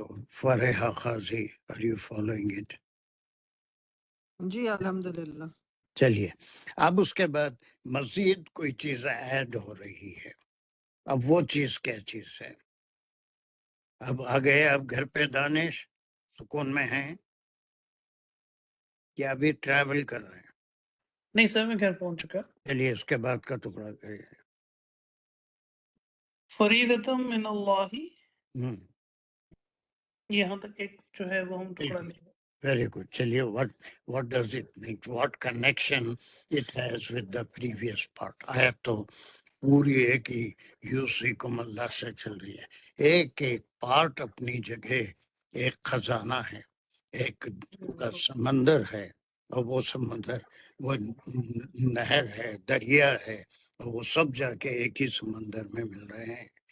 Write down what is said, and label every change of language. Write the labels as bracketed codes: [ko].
[en] Farha Qazi, are you following it؟ [ur] جی الحمدللہ. چلیے اب اس کے بعد مزید کوئی چیز ایڈ ہو رہی ہے. اب وہ چیز کیا چیز ہے؟ اب آ گئے اب گھر پہ دانش، سکون میں ہیں یا ابھی ٹریول کر رہے ہیں؟ نہیں سر میں گھر پہنچ چکا. چلیے اس کے بعد کا ٹکڑا کریے. [ar] فریدتم من اللہ، ہوں، [ur] یہاں تک ایک جو ہے وہ ہم ٹکڑا بالکل. لیں. [en] Very good. [ur] چلیے [en] what does it mean? What connection it has with the previous part? [ur] آیت تو پوری ایک ہی یوصیکم اللہ سے چل رہی ہے. ایک ایک پارٹ اپنی جگہ ایک خزانہ ہے، ایک پورا سمندر ہے، اور وہ سمندر وہ نہر ہے، دریا ہے، اور وہ سب جا کے ایک ہی سمندر میں مل رہے ہیں.